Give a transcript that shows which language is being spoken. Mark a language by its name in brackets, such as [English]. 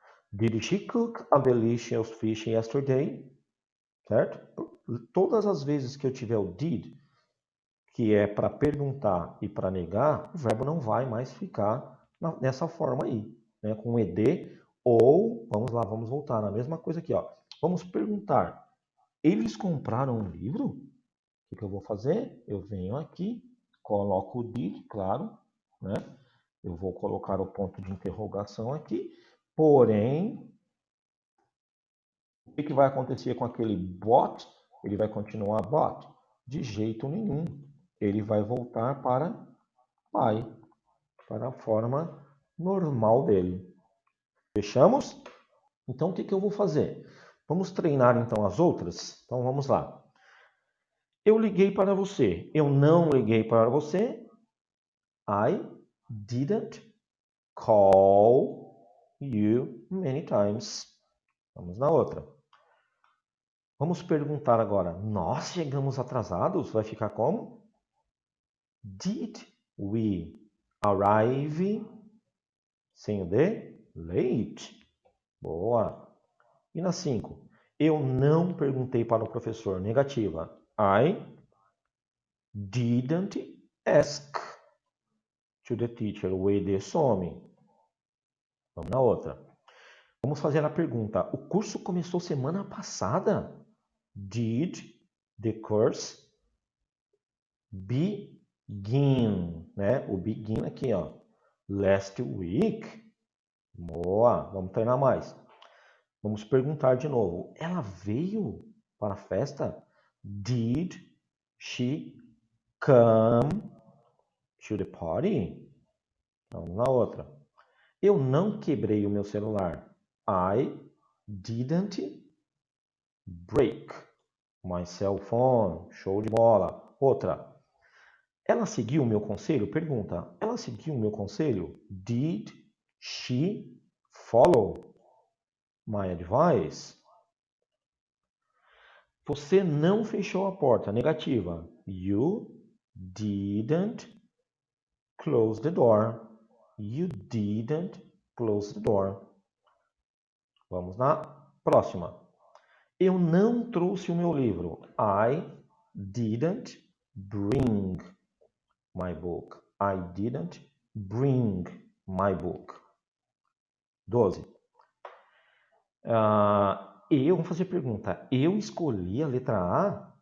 [English] Did she cook a delicious fish yesterday? [Portuguese] Certo? Todas as vezes que eu tiver o did, que é para perguntar e para negar, o verbo não vai mais ficar nessa forma aí, né? Com ed ou, vamos lá, vamos voltar na mesma coisa aqui, ó. Vamos perguntar, eles compraram um livro? O que eu vou fazer? Eu venho aqui, coloco o did, claro, né? Eu vou colocar o ponto de interrogação aqui, porém, o que vai acontecer com aquele bot? Ele vai continuar bot? De jeito nenhum. Ele vai voltar para pai, para a forma normal dele. Fechamos? Então, o que eu vou fazer? Vamos treinar então as outras? Então, vamos lá. Eu liguei para você. Eu não liguei para você. [English] I didn't call you many times. [Portuguese] Vamos na outra. Vamos perguntar agora. Nós chegamos atrasados? Vai ficar como? [English] Did we arrive [Portuguese] sem o D? [English] Late. [Portuguese] Boa. E na 5? Eu não perguntei para o professor. Negativa. [English] I didn't ask to the teacher. [Portuguese] O ED some. Vamos na outra. Vamos fazer a pergunta. O curso começou semana passada? [English] Did the course begin, [Portuguese] né? O begin aqui, ó. [English] Last week. [Portuguese] Boa, vamos treinar mais. Vamos perguntar de novo. Ela veio para a festa? [English] Did she come to the party. [Portuguese] Vamos na outra. Eu não quebrei o meu celular. [English] I didn't break my cell phone. [Portuguese] Show de bola. Outra. Ela seguiu o meu conselho? Pergunta. Ela seguiu o meu conselho? [English] Did she follow my advice? [Portuguese] Você não fechou a porta. Negativa. [English] You didn't close the door. You didn't close the door. [Portuguese] Vamos na próxima. Eu não trouxe o meu livro. [English] I didn't bring my book. I didn't bring my book. 12. [Portuguese] Vamos fazer pergunta. Eu escolhi a letra A?